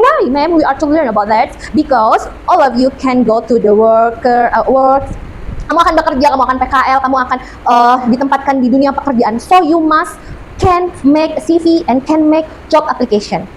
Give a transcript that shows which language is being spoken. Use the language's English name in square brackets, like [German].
[English] Why, ma'am, we are to learn about that? Because all of you can go to the work. [Indonesian] Kamu akan bekerja, kamu akan PKL, kamu akan ditempatkan di dunia pekerjaan. [English] So you must can make CV and can make job application.